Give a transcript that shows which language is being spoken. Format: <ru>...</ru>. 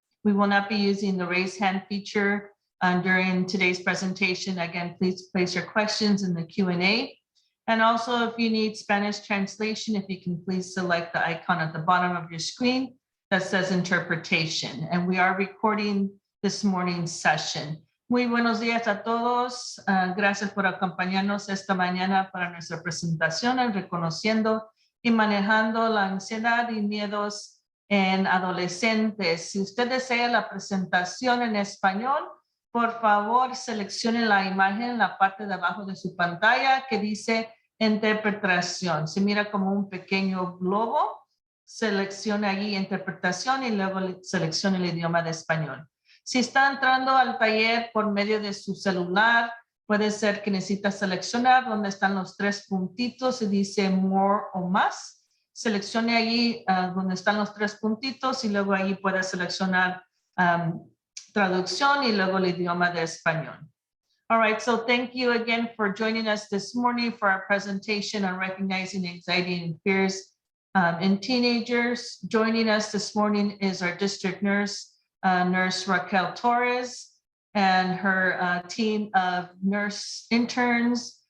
<en>We will not be using the raise hand feature during today's presentation. Again, please place your questions in the Q&A. And also, if you need Spanish translation, if you can please select the icon at the bottom of your screen that says interpretation. And we are recording this morning's session.</en> <es>Muy buenos días a todos. Gracias por acompañarnos esta mañana para nuestra presentación en Reconociendo y Manejando la Ansiedad y Miedos en Adolescentes. Si usted desea la presentación en español, por favor, seleccione la imagen en la parte de abajo de su pantalla que dice interpretación. Se mira como un pequeño globo. Seleccione allí interpretación y luego seleccione el idioma de español. Si está entrando al taller por medio de su celular, puede ser que necesita seleccionar donde están los tres puntitos y dice more o más. Seleccione allí donde están los tres puntitos y luego allí puede seleccionar traducción y luego el idioma de español.</es> <en>All right, so thank you again for joining us this morning for our presentation on recognizing anxiety and fears in teenagers. Joining us this morning is our district nurse, Nurse Raquel Torres, and her team of nurse interns.</en>